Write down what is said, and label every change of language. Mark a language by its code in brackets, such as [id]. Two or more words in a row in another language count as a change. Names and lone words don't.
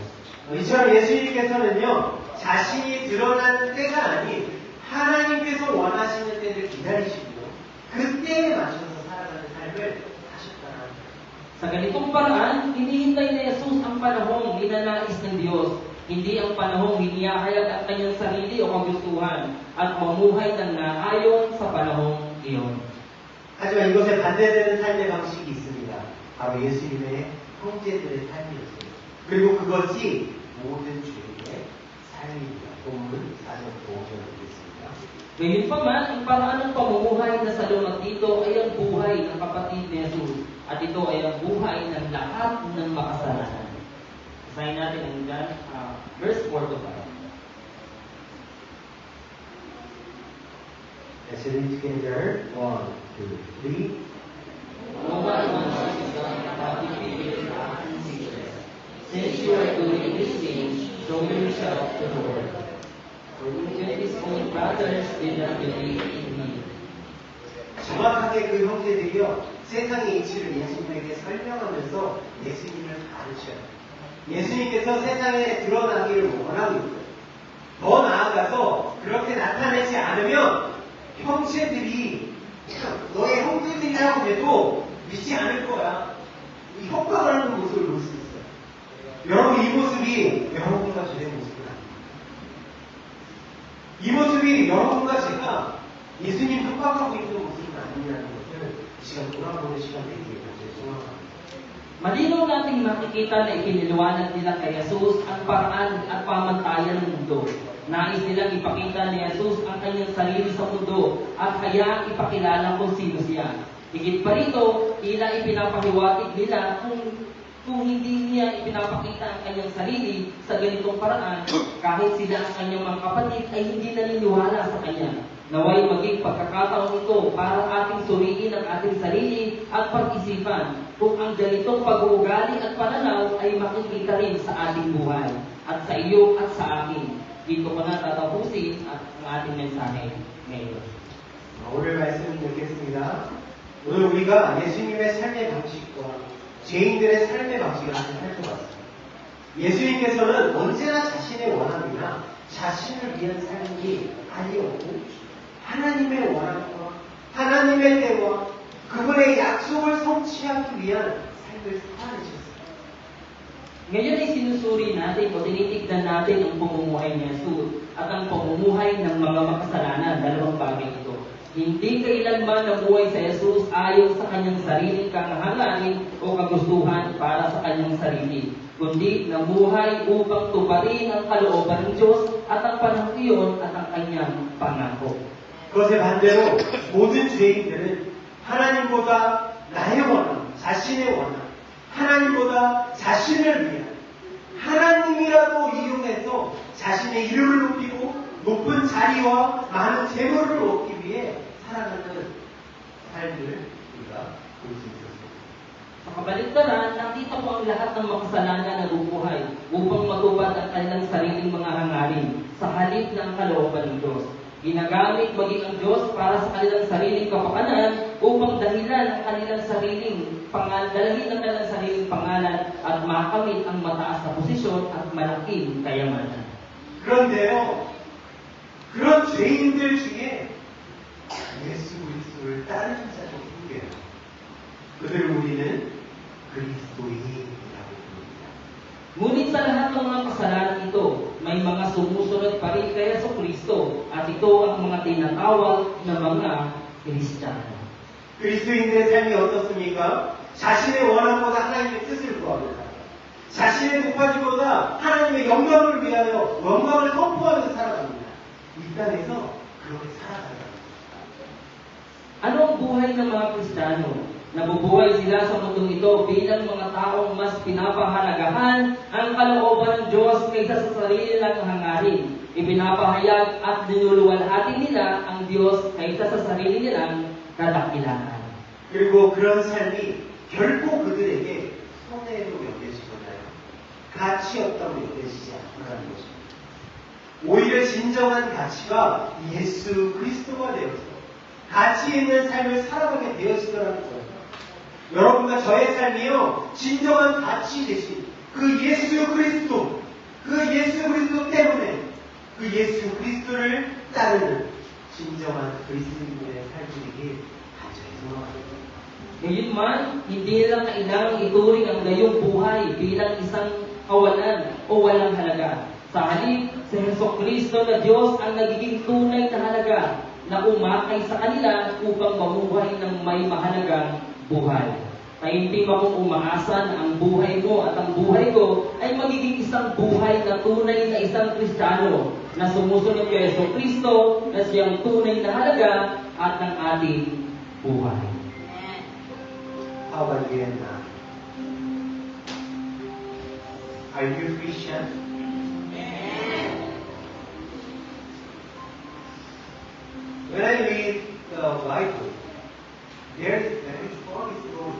[ko] 이처럼 예수님께서는요, 자신이 드러난 때가 아닌 하나님께서 원하시는 때를 기다리시고 그 때에 맞춰서 살아가는 삶을 하셨다는 거예요. [tl] Sa ganitong paraan, hinihintay ni Jesus ang panahong ninanais ng Diyos, hindi ang panahong hinihayag ang kanyang sarili o kagustuhan at mamuhay ng naayon sa panahong iyon. [ko] 하지만 이것에 반대되는 삶의 방식이 있습니다. 바로 예수님의 형제들의 삶이었어요. 그리고 그것이 모든 주인의 삶입니다. 본문 4절 5절 보겠습니다. [tl] Gayunpaman, ang paraan ng pamumuhay na salungat dito ay ang buhay ng kapatid ni Jesus at ito ay ang buhay ng lahat ng makasalanan. Basahin natin ang John, [en] verse 4 to 5. Let's read together. 1, 2, 3. No one wants to become publicly and secret. Since you are doing these things, show yourself to the world. For even his own brothers did not believe in me. [ko] 정확하게 그 형제들이요, 세상의 이치를 예수님에게 설명하면서 예수님을 가르쳐요. 예수님께서 세상에 드러나기를 원하고 있어요. 더 나아가서 그렇게 나타내지 않으면 형제들이 너의 형제들이라고 해도 믿지 않을 거야. 이 협박을 하는 모습을 볼 수 있어요. 여러분, 이 모습이 여러분과 저의 모습은 아닙니다. 이 모습이 여러분과 제가 예수님 협박하고 있는 모습은 아니라는 것을 이 시간 돌아보는 시간 되기에 소망합니다. [tl] Malinaw nating makikita na ipiniliwanag nila kay Jesus ang paraan at pamantayan ng mundo. Nais nilang ipakita ni Jesus ang kanyang sarili sa mundo at kaya ipakilala kung sino siya. Higit pa rito, tila ipinapahiwatig nila kung hindi niya ipinapakita ang kanyang sarili sa ganitong paraan, kahit sila ang kanyang mga kapatid ay hindi naniniwala sa kanya. Naway maging pagkakataon ito para ating suriin ang ating sarili at pag-isipan kung ang ganitong pag-uugali at pananaw ay makikita rin sa ating buhay at sa iyo at sa akin. Dito ko na tatapusin at ang ating mensahe ngayon. [ko] 오늘 말씀을 읽겠습니다. 오늘 우리가 예수님의 삶의 방식과 죄인들의 삶의 방식을 한번 살펴봤습니다. 예수님께서는 언제나 자신의 원함이나 자신을 위한 삶이 아니었고 하나님의 원함과 하나님의 때와 그분의 약속을 성취하기 위한 삶을 살아내셨습니다. [tl] Ngayon ay sinusuri natin o tinitignan natin ang pamumuhay ni Jesus at ang pamumuhay ng mga makasalanan, dalawang bagay ito. Hindi kailanman namuhay sa Jesus ayon sa kanyang sariling kahangarin o kagustuhan para sa kanyang sarili, kundi namuhay upang tuparin ang kalooban ng Diyos at ang panahon iyon at ang kanyang pangako. [ko] 그것의 반대로 모든 죄인들은 하나님보다 나의 원함, 자신의 원함, 하나님보다 자신을 위한 하나님이라도 이용해서 자신의 이름을 높이고 높은 자리와 많은 재물을 얻기 위해 살아가는 삶을 우리가 볼 수 있었습니다. [tl] Sa kabaligtaran, nakita po ang lahat ng makasalanan na bubuhay upang matupad ang kanilang sariling mga hangarin sa halip ng kalooban ng Diyos. Ginagamit maging ang Diyos para sa kanilang sariling kapakanan upang dahilan ang kanilang sariling pangalan at makamit ang mataas na posisyon at malaking kayamanan. [ko] 그런데요, 그런 죄인들 중에 예수 그리스도를 따르는 자들이 있고요. 그들을 우리는 그리스도인이라고 부릅니다. [tl] Ngunit sa lahat ng mga kasalanan ito, may mga sumusunod pa rin kay Jesucristo at ito ang mga tinatawag na mga Kristiyano. [ko] 그리스도인들의 삶이 어떻습니까? 자신의 원함보다 하나님의 뜻을 구합니다. 자신의 높아짐보다 하나님의 영광을 위하여 영광을 선포하면서 살아갑니다. 이 땅에서 그렇게 살아가요. [tl] Ano ang buhay ng mga Kristiyano? Nabubuhay sila sa mundong ito bilang mga taong mas pinapahalagahan ang kalooban ng Diyos kaysa sa sarili nilang hangarin. Ipinapahayag at dinuluwalhati nila ang Diyos kaysa sa sarili nilang kadakilaan. [ko] 그리고 그런 삶이 결코 그들에게 손해로 여겨지거나요. 가치 없다고 여겨지지 않는다는 것입니다. 오히려 진정한 가치가 예수 그리스도가 되어서 가치 있는 삶을 살아가게 되어지더라는 거예요. 여러분과 저의 삶이요, 진정한 가치 대신 그 예수 그리스도 때문에 그 예수 그리스도를 따르는 진정한 그리스도인의 삶이길 간절히 소망합니다. [tl] Gayunman, hindi lang kailangang ituring ang gayong buhay bilang isang kawalan o walang halaga. Sa halip, si Jesucristo na Diyos ang nagiging tunay na halaga na umakay sa kanila upang mamuhay ng may mahalagang buhay. Taimtim akong umaasa na ang buhay mo at ang buhay ko ay magiging isang buhay na tunay na isang Kristiyano na sumusunod kay Jesucristo na siyang tunay na halaga at ng ating buhay. [en] How about you and I? Are you a Christian? When I read the Bible, there is very funny story.